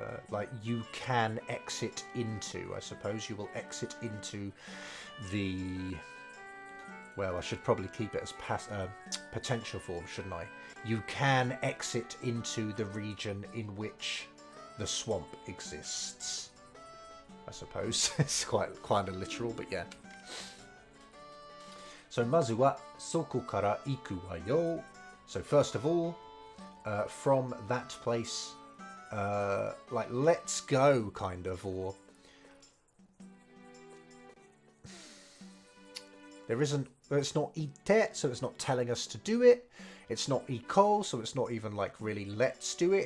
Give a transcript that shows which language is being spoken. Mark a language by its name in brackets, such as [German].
[English] like you can exit into, I suppose you will exit into the, well, I should probably keep it as potential form, shouldn't I? You can exit into the region in which the swamp exists, I suppose. It's quite a literal, but yeah. [Japanese] So まずはそこから行くわよ. [English] So first of all, from that place, like let's go, kind of, or there isn't. It's not ite, so it's not telling us to do it. It's not iko, so it's not even like really let's do it.